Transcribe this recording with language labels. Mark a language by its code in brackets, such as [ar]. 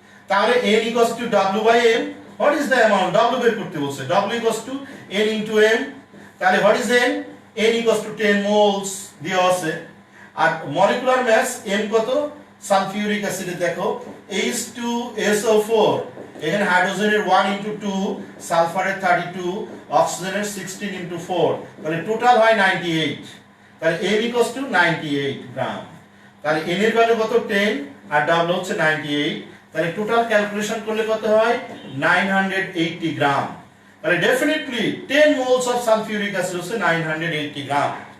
[bn] তাহলে [en] n equals to w by m। what is the amount? [bn] w বের করতে বলছে, [en] w equals to n into m। তাহলে what is n? n equals to 10 moles [bn] দেওয়া আছে। আর molecular মাস m কত? Sulphuric অ্যাসিডে দেখো H2SO4, এখানে হাইড্রোজেনের 1 * 2, সালফারের 32, অক্সিজেনের 16 * 4, তাহলে টোটাল হয় 98। তাহলে [en] m equals to 98 gram. [bn] তাহলে n এর ভ্যালু কত? 10, আর w হচ্ছে 98। তাহলে টোটাল ক্যালকুলেশন করলে কত হয়? 980 গ্রাম। তাহলে definitely 10 moles of sulphuric acid হচ্ছে 980 গ্রাম।